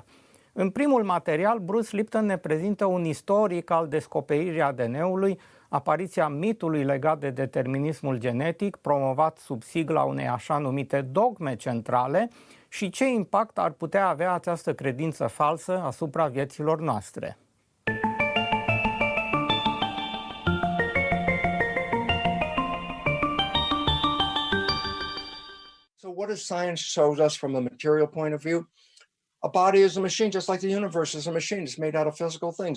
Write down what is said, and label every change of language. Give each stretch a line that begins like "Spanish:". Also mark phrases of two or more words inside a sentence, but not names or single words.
Romanian: În primul material, Bruce Lipton ne prezintă un istoric al descoperirii ADN-ului, apariția mitului legat de determinismul genetic, promovat sub sigla unei așa numite dogme centrale, și ce impact ar putea avea această credință falsă asupra vieților noastre.
English: So what does science show us from a material point of view? A body is a machine, just like the universe is a machine. It's made out of physical things.